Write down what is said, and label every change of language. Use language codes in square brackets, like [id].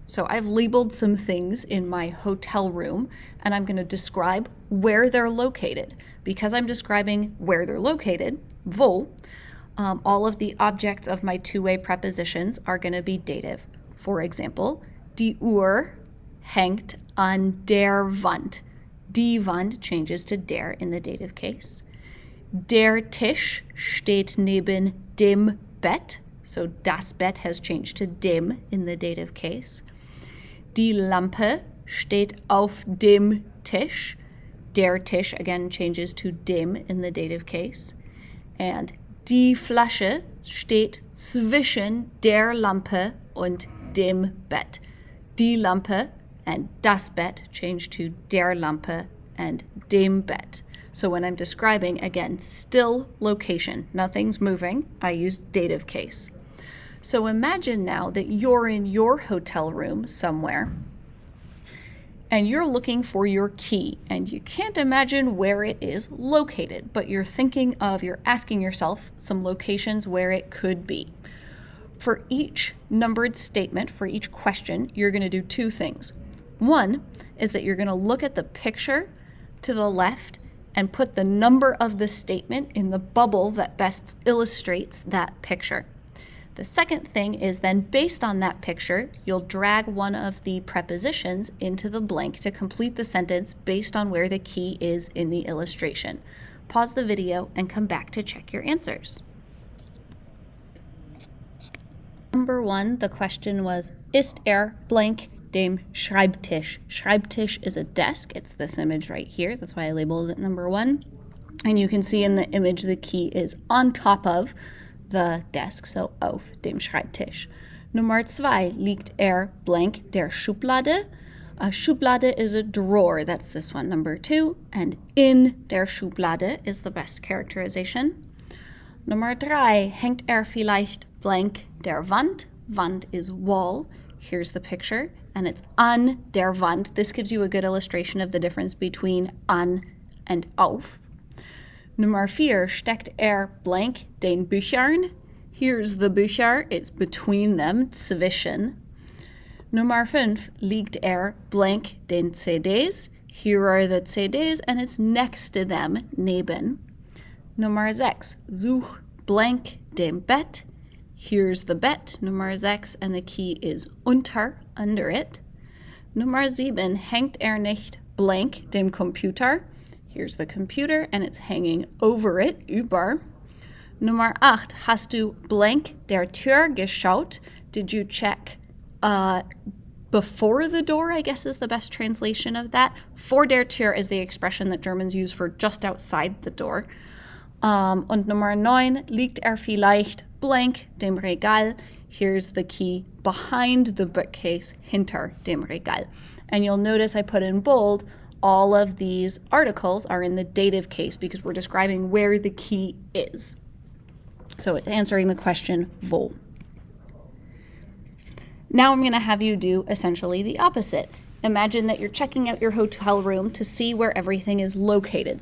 [en] So I've labeled some things in my hotel room and I'm going to describe where they're located. Because I'm describing where they're located, wo, all of the objects of my two-way prepositions are going to be dative. For example, [de] Die Uhr hängt an der Wand. [en] Die Wand changes to der in the dative case. [de] Der Tisch steht neben dem Bett. [en] So das Bett has changed to dem in the dative case. [de] Die Lampe steht auf dem Tisch. [en] Der Tisch again changes to dem in the dative case. [de] And die Flasche steht zwischen der Lampe und dem Bett. [en] Die Lampe and das Bett change to der Lampe and dem Bett. So when I'm describing, again, still location, nothing's moving, I use dative case. So imagine now that you're in your hotel room somewhere and you're looking for your key and you can't imagine where it is located, but you're asking yourself some locations where it could be. For each numbered statement, for each question, you're going to do two things. One is that you're going to look at the picture to the left and put the number of the statement in the bubble that best illustrates that picture. The second thing is then, based on that picture, you'll drag one of the prepositions into the blank to complete the sentence based on where the key is in the illustration. Pause the video and come back to check your answers. Number 1, the question was, ist blank dem Schreibtisch? Schreibtisch is a desk. It's this image right here. That's why I labeled it number 1. And you can see in the image the key is on top of the desk, so [de] auf dem Schreibtisch. Nummer 2, liegt blank der Schublade? [en] A Schublade is a drawer. That's this one, number 2. And [de] in der Schublade [en] is the best characterization. [de] Nummer 3, hängt vielleicht blank der Wand? [en] Wand is wall. Here's the picture, and it's [de] an der Wand. [en] This gives you a good illustration of the difference between an and auf. [de] Nummer 4, steckt blank den Büchern? [en] Here's the Bücher, it's between them, zwischen. [de] Nummer 5, liegt blank den CDs? [en] Here are the CDs, and it's next to them, neben. [de] Nummer 6, such blank dem Bett? [en] Here's the Bett, [de] Nummer 6, [en] and the key is unter, under it. [de] Nummer 7, hängt nicht blank dem Computer? [en] Here's the computer, and it's hanging over it, über. [de] Nummer 8, hast du blank der Tür geschaut? [en] Did you check before the door, I guess is the best translation of that. [de] Vor der Tür [en] is the expression that Germans use for just outside the door. [de] Und Nummer 9, liegt vielleicht blank dem Regal? [en] Here's the key behind the bookcase, [de] hinter dem Regal. [en] And you'll notice I put in bold, all of these articles are in the dative case because we're describing where the key is. So it's answering the question, wo. Now I'm going to have you do essentially the opposite. Imagine that you're checking out your hotel room to see where everything is located.